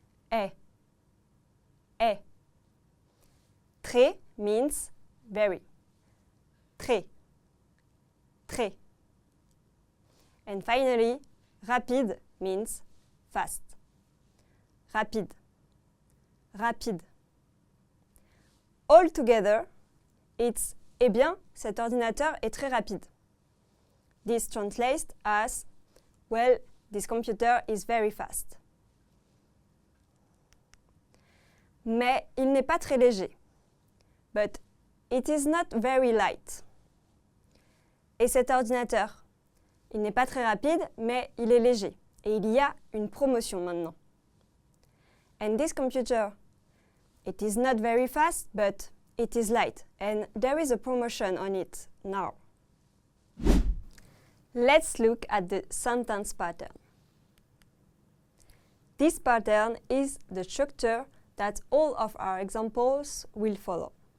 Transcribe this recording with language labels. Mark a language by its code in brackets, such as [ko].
[en] Est. Est. Très means very. Très. Très. And finally, rapide means fast. Rapide. Rapide. All together, it's [fr] eh bien, cet ordinateur est très rapide. [en] This translates as well, this computer is very fast. [fr] Mais il n'est pas très léger. [en] But it is not very light. [fr] Et cet ordinateur, il n'est pas très rapide, mais il est léger. Et il y a une promotion maintenant. [en] And this computer, it is not very fast, but it is light. And there is a promotion on it now. Let's look at the sentence pattern. This pattern is the structure that all of our examples will follow.